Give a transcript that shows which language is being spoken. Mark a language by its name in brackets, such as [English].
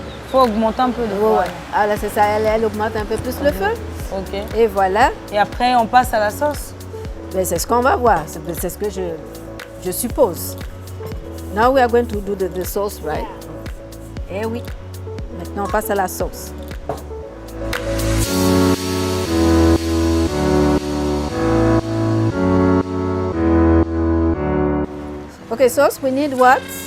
[French] faut augmenter un peu le feu. Ouais, ouais. Ah là, c'est ça, elle augmente un peu plus le feu. Ok. Et voilà. Et après, on passe à la sauce. Mais c'est ce qu'on va voir. C'est ce que je suppose. [English] Now we are going to do the sauce, right? [French] Eh oui. Maintenant, on passe à la sauce. [English] Okay, sauce, we need what?